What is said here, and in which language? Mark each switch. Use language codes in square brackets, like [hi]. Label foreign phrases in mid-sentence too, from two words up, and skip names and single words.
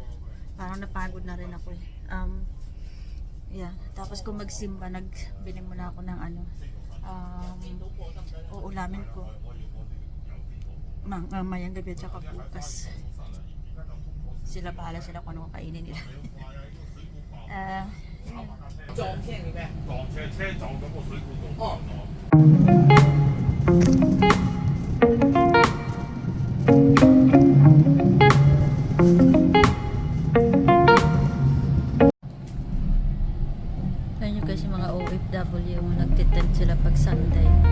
[tl] Parang napagod na rin ako eh. [en] Yeah. [tl] Tapos kung magsimba, nagbili muna ako ng uulamin ko. Mayang gabi at saka bukas. Sila bahala sila kung ano kainin nila. Ah, [yue] 撞骗嘅咩？撞車撞咗個水管度。哦。 [tl] Alam nyo guys, yung mga OFW, nagtitent sila pag Sunday.